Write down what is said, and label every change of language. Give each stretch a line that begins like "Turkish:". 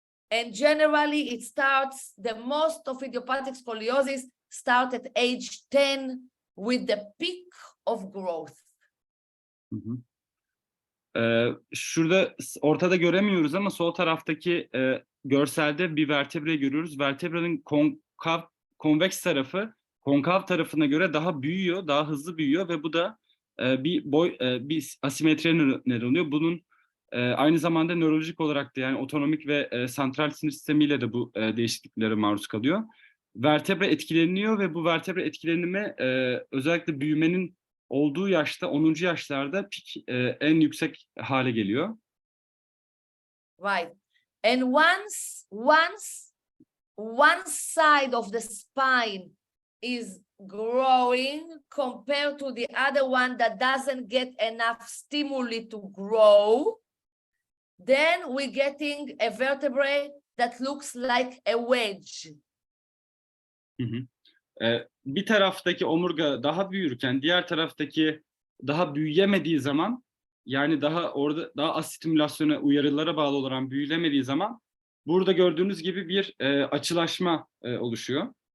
English: And generally it starts, the most of idiopathic scoliosis start at age 10 with the peak of growth.
Turkish: Şurada ortada göremiyoruz ama sol taraftaki görselde bir vertebre görüyoruz. Vertebranın konveks tarafı konkav tarafına göre daha büyüyor, daha hızlı büyüyor ve bu da bir asimetriye neden oluyor. Bunun aynı zamanda nörolojik olarak da, yani otonomik ve santral sinir sistemiyle de bu değişikliklere maruz kalıyor. Vertebre etkileniyor ve bu vertebre etkilenimi özellikle büyümenin olduğu yaşta, 10. yaşlarda en yüksek hale geliyor.
English: Right. And once one side of the spine is growing compared to the other one that doesn't get enough stimuli to grow, then we're getting a vertebrae that looks like a wedge.
Turkish: Bir taraftaki omurga daha büyürken diğer taraftaki daha büyüyemediği zaman, yani daha az stimülasyona, uyarılara bağlı olarak büyüyemediği zaman burada gördüğünüz gibi bir açılaşma oluşuyor.